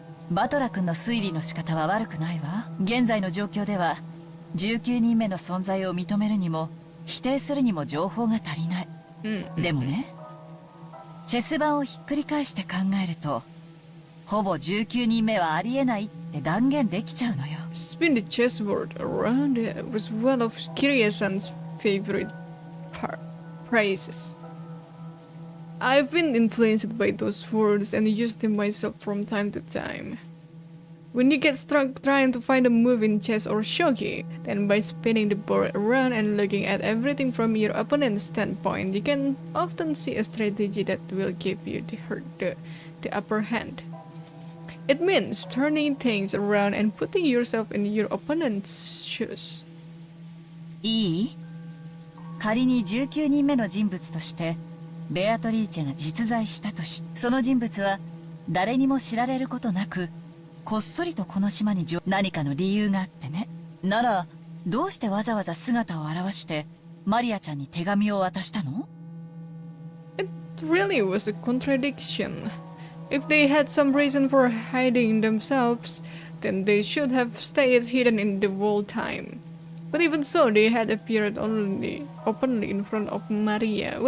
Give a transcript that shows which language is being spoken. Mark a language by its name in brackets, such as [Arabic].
[Japanese] バトラ君の推理の仕方は悪くないわ。現在の状況では19人目の存在を認めるにも否定するにも情報が足りない。でもね、チェス盤をひっくり返して考えると、ほぼ19人目はありえないって断言できちゃうのよ。 [English] Spin the chessboard around was one of Kirei-san's favorite phrases. I've been influenced by those words and used them myself from time to time. When you get stuck trying to find a move in chess or shogi, then by spinning the board around and looking at everything from your opponent's standpoint, you can often see a strategy that will give you the upper hand. It means turning things around and putting yourself in your opponent's shoes. [Japanese] いい？仮に19人目の人物としてベアトリーチェが実在したとし、その人物は誰にも知られることなくこっそりとこの島に何かの理由があってね。ならどうしてわざわざ姿を現してマリアちゃんに手紙を渡したの？ [English] It really was a contradiction. If they had some reason for hiding themselves, then they should have stayed hidden in the whole time. But even so, they had appeared only openly in front of Maria.